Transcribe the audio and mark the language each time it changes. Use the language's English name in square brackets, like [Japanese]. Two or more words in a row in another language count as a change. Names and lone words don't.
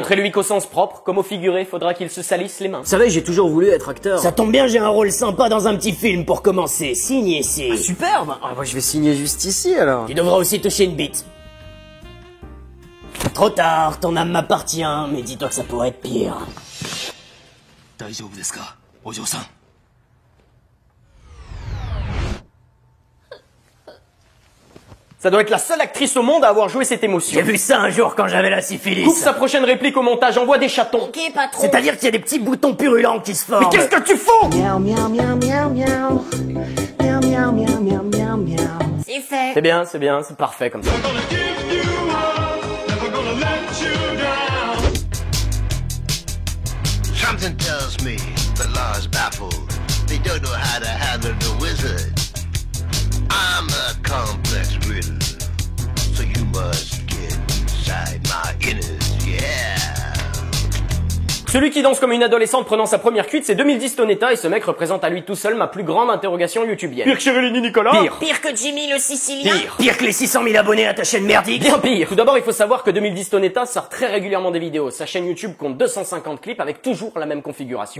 [French] Montrez-lui qu'au sens propre, comme au figuré, faudra qu'il se salisse les mains. Vous savez, j'ai toujours voulu être acteur. Ça tombe bien, j'ai un rôle sympa dans un petit film pour commencer. Signe ici. Superbe. Ah bah je vais signer juste ici alors. Tu devras aussi toucher une bite. Trop tard, ton âme m'appartient, mais dis-toi que ça pourrait être pire. [Japanese] 大丈夫ですか、お嬢さん。 [French] Ça doit être la seule actrice au monde à avoir joué cette émotion. J'ai vu ça un jour quand j'avais la syphilis. Coupe sa prochaine réplique au montage, envoie des chatons. Ok, patron. C'est-à-dire qu'il y a des petits boutons purulents qui se forment. Mais qu'est-ce que tu fous? Miaou miaou miaou miaou miaou. Miaou miaou miaou miaou miaou miaou. C'est fait. C'est bien, c'est parfait comme ça. [English] Something tells me the law is baffled. They don't know how to handle the wizard. I'm a complex riddle, so you must get inside my innards, yeah. [French] Celui qui danse comme une adolescente prenant sa première cuite, c'est 2010 Tonetta, et ce mec représente à lui tout seul ma plus grande interrogation youtubienne. Pire que Chérilini Nicolas? Pire. Pire que Jimmy le Sicilien. Pire que les 600 000 abonnés à ta chaîne merdique. Bien pire. Tout d'abord, il faut savoir que 2010 Tonetta sort très régulièrement des vidéos. Sa chaîne YouTube compte 250 clips avec toujours la même configuration.